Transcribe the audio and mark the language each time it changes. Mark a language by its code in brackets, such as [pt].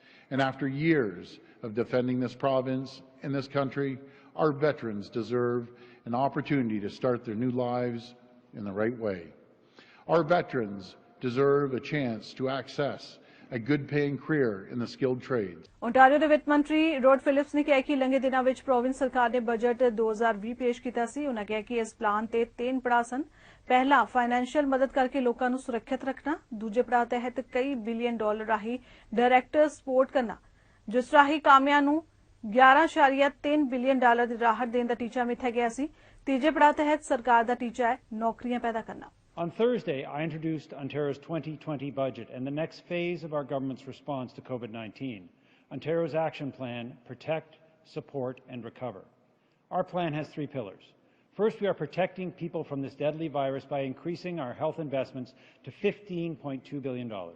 [en] And after years of defending this province and this country, our veterans deserve an opportunity to start their new lives in the right way. Our veterans deserve a chance to access a good-paying career in the skilled trades. [pa] Ontario ਦੇ ਵਿੱਤ ਮੰਤਰੀ road Philips ਨੇ ਕਿਹਾ ਕਿ ਲੰਘੇ ਦਿਨਾਂ ਵਿੱਚ province ਸਰਕਾਰ ਨੇ ਬਜਟ 2020 ਪੇਸ਼ ਕੀਤਾ ਸੀ। ਉਹਨਾਂ ਕਿਹਾ ਕਿ ਇਸ ਪਲਾਨ ਤੇ 3 ਪੜਾਅ ਸਨ। ਪਹਿਲਾ ਫਾਈਨੈਂਸ਼ੀਅਲ ਮਦਦ ਕਰਕੇ ਲੋਕਾਂ ਨੂੰ ਸੁਰੱਖਿਅਤ ਰੱਖਣਾ, ਦੂਜੇ ਪੜਾਅ ਤਹਿਤ ਕਈ ਬਿਲੀਅਨ ਡਾਲਰ ਰਾਹੀਂ ਡਾਇਰੈਕਟਰ ਸਪੋਰਟ ਕਰਨਾ, ਜਿਸ ਰਾਹੀਂ ਕਾਮਿਆਂ ਨੂੰ $11.3 ਬਿਲੀਅਨ ਦੀ ਰਾਹਤ ਦੇਣ ਦਾ ਟੀਚਾ ਮਿਥਿਆ ਗਿਆ ਸੀ। ਤੀਜੇ ਪੜਾਅ ਤਹਿਤ ਸਰਕਾਰ ਦਾ ਟੀਚਾ ਹੈ ਨੌਕਰੀਆਂ ਪੈਦਾ ਕਰਨਾ। [en] On Thursday, I introduced Ontario's 2020 budget and the next phase of our government's response to COVID-19, Ontario's action plan, Protect, Support and Recover. Our plan has 3 pillars. First, we are protecting people from this deadly virus by increasing our health investments to $15.2 billion.